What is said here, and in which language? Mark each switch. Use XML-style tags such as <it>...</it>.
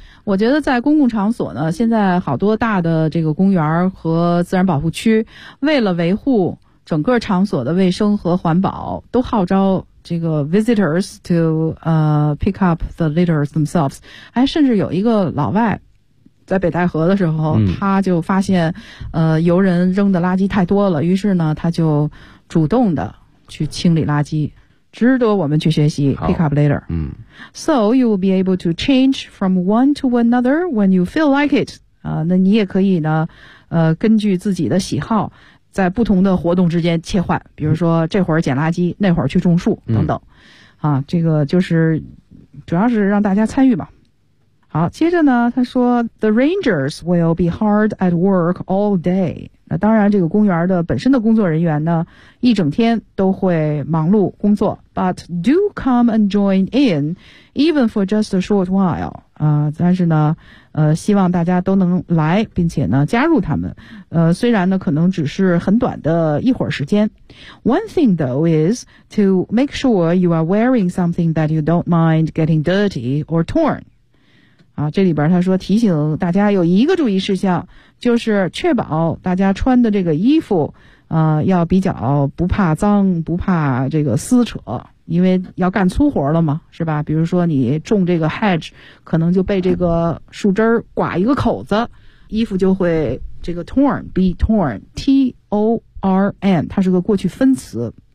<zh>我觉得在公共场所呢，现在好多大的这个公园和自然保护区，为了维护整个场所的卫生和环保，都号召这个</zh> <en>visitors to pick up the litter themselves。</en> <zh>哎，甚至有一个老外在北戴河的时候，他就发现游人扔的垃圾太多了，于是呢他就主动的去清理垃圾。值得我们去学习</zh> <en>pick up litter。 So you will be able to change from one to another when you feel like it.</en> <zh>那你也可以呢根据自己的喜好在不同的活动之间切换，比如说这会儿捡垃圾，那会儿去种树等等。这个就是主要是让大家参与嘛。好，接着呢他说</zh> <en>the rangers will be hard at work all day。</en> <zh>那当然这个公园的本身的工作人员呢一整天都会忙碌工作。</zh> <en>but do come and join in even for just a short while。</en> <zh>但是呢希望大家都能来并且呢加入他们，虽然呢可能只是很短的一会儿时间。</zh> <en>One thing though is to make sure you are wearing something that you don't mind getting dirty or torn。</en> <zh>啊，这里边他说提醒大家有一个注意事项，就是确保大家穿的这个衣服要比较不怕脏，不怕这个撕扯，因为要干粗活了嘛，是吧？比如说你种这个 hedge， 可能就被这个树枝刮一个口子，衣服就会这个 torn，</zh> <en>be torn，</en> <zh>T-O-R-N， 它是个过去分词。</zh>